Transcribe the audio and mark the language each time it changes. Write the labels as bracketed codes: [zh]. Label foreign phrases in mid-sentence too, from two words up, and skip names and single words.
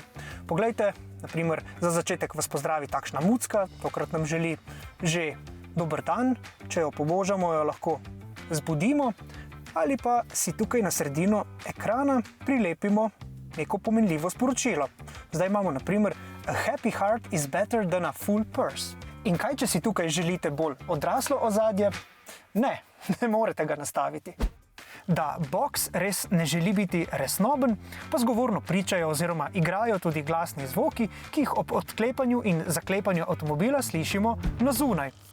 [sl] Poglejte, naprimer, za začetek vas pozdravi takšna mucka, tokrat nam želi že dober dan, če jo pobožamo, jo lahko zbudimo, ali pa si tukaj na sredino ekrana prilepimo neko pomenljivo sporočilo. Zdaj imamo naprimer [en] "A happy heart is better than a full purse". [sl] In kaj, če si tukaj želite bolj odraslo ozadje? Ne morete ga nastaviti. Da Box res ne želi biti resnoben, pa zgovorno pričajo oziroma igrajo tudi glasni zvoki, ki jih ob odklepanju in zaklepanju avtomobila slišimo na zunaj.